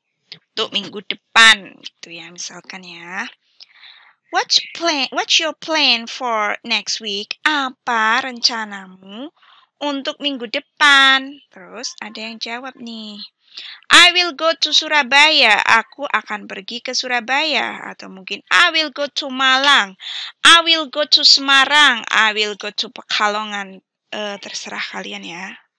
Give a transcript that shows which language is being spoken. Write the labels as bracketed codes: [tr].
[id] Untuk minggu depan gitu ya, misalkan ya. [en] What's your plan for next week? [id] Apa rencanamu untuk minggu depan? Terus ada yang jawab nih. [en] I will go to Surabaya. [id] Aku akan pergi ke Surabaya. Atau mungkin [en] I will go to Malang. I will go to Semarang. I will go to Pekalongan. [id] Terserah kalian ya.